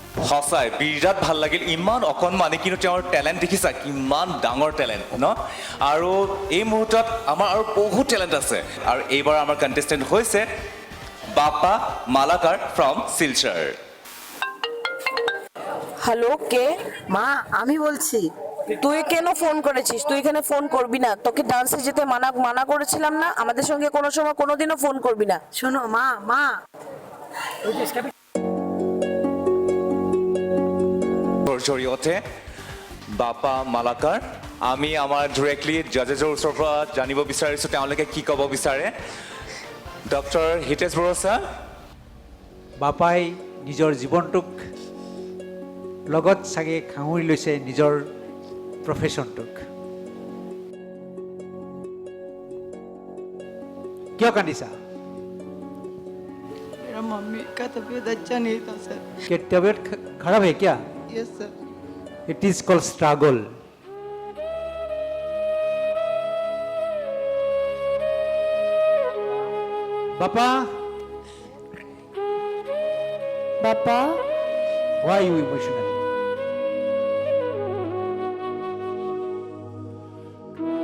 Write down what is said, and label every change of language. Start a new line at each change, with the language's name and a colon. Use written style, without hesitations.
Assamese: সঁচাই বিৰাট ভাল লাগিল ইমান অকণমানি কিন্তু তেওঁৰ টেলেণ্ট দেখিছা কিমান ডাঙৰ টেলেণ্ট ন আৰু এই মুহূৰ্তত আমাৰ আৰু বহুত টেলেণ্ট আছে আৰু এইবাৰ আমাৰ কণ্টেষ্টেণ্ট হৈছে বাপা মালাকাৰ ফ্ৰম শিলচৰ
Bangla: হ্যালো কে মা আমি বলছি তুই কেন ফোন করেছিস তুই এখানে ফোন করবি না তোকে ডান্সে যেতে মানা করেছিলাম না আমাদের সঙ্গে কোনো সময় কোনোদিনও ফোন করবি না শোনো মা
Assamese: জৰিয়তে বাপা মালাকাৰ আমি আমাৰ ডিৰেক্টলি জাজেছৰ ওচৰৰ পৰা জানিব বিচাৰিছোঁ তেওঁলোকে কি ক'ব বিচাৰে ডক্টৰ হিতেশ বৰুৱা ছাৰ বাপাই নিজৰ জীৱনটোক লগত চাগে সাঙুৰি লৈছে নিজৰ প্ৰফেশ্যনটোক কিয় কান্দিছা
Hindi: मेरा मम्मी का तबीयत अच्छा नहीं था सर कि तबीयत खराब है क्या
English: yes sir it is called struggle बापा why are you emotional